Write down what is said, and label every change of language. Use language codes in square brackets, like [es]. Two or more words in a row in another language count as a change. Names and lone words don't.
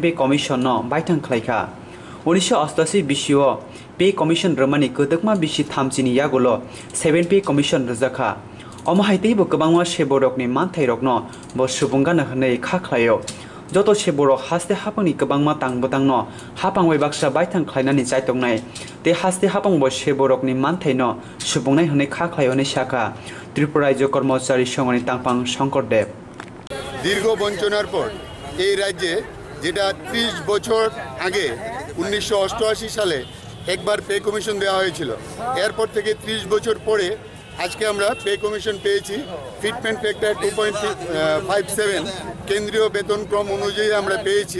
[trp] कमिशन न बायथां खलायखा 1988 बिसिओ [en] pay commission [trp] रमानि कदकमा बिसि थामचिनि यागोलो 7P कमिशन रोजाखा अमाहायतैबो गोबांमा सेबरकनि मानथायरकनो बो सुबुंगानो हनै खाख्लायो जत सेबरक हास्ते हापंनि गोबांमा तांबोतांनो हापांबाय बाक्सा बायथां खलायनानै जायतंनाय ते हास्ते हापंबो सेबरकनि मानथायनो सुबुंनाय हनै खाख्लायो नै शाखा त्रिपुरा राज्य कर्मचारी संघनि तांपां शंकरदेव [bn] দীর্ঘ বঞ্চনার পর এই রাজ্যে যেটা 30 বছর আগে 1988 সালে একবার [en] pay commission [bn] দেওয়া হয়েছিল এরপর থেকে 30 বছর পরে আজকে আমরা [en] pay commission [bn] পেয়েছি [en] fitment factor [bn] 2.57 কেন্দ্রীয় বেতন ক্রম অনুযায়ী আমরা পেয়েছি